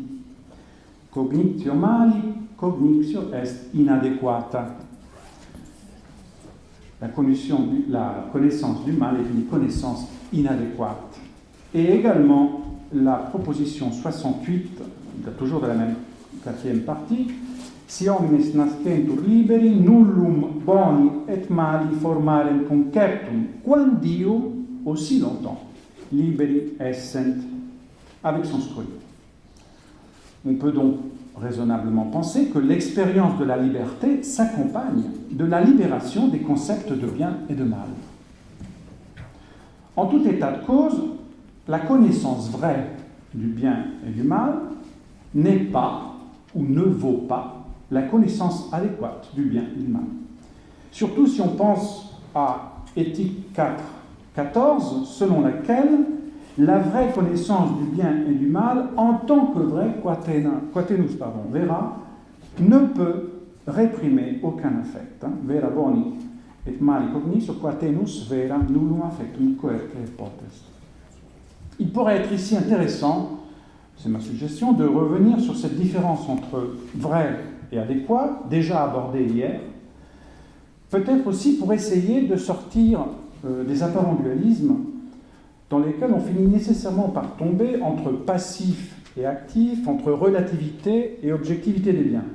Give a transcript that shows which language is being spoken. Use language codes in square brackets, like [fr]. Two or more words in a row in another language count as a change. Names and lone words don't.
[la] Cognitio mali, cognitio est inadequata. [fr] La connaissance du mal est une connaissance inadéquate. Et également la proposition 68, toujours de la même 4e partie, [la] si omnes nascentur liberi, nullum boni et mali formarem conceptum, quandio, [fr] aussi longtemps, [la] liberi essent, [fr] avec son scroll. On peut donc raisonnablement penser que l'expérience de la liberté s'accompagne de la libération des concepts de bien et de mal. En tout état de cause, la connaissance vraie du bien et du mal n'est pas ou ne vaut pas la connaissance adéquate du bien et du mal. Surtout si on pense à Éthique 4.14, selon laquelle la vraie connaissance du bien et du mal, en tant que vrai [la] quatenus vera, [fr] ne peut réprimer aucun affect. [la] Vera boni et mali cognitio quatenus vera nullum affectum coerce potest. [fr] Il pourrait être ici intéressant, c'est ma suggestion, de revenir sur cette différence entre vrai et adéquat, déjà abordée hier, peut-être aussi pour essayer de sortir des apparents dualismes dans lesquels on finit nécessairement par tomber entre passif et actif, entre relativité et objectivité des biens.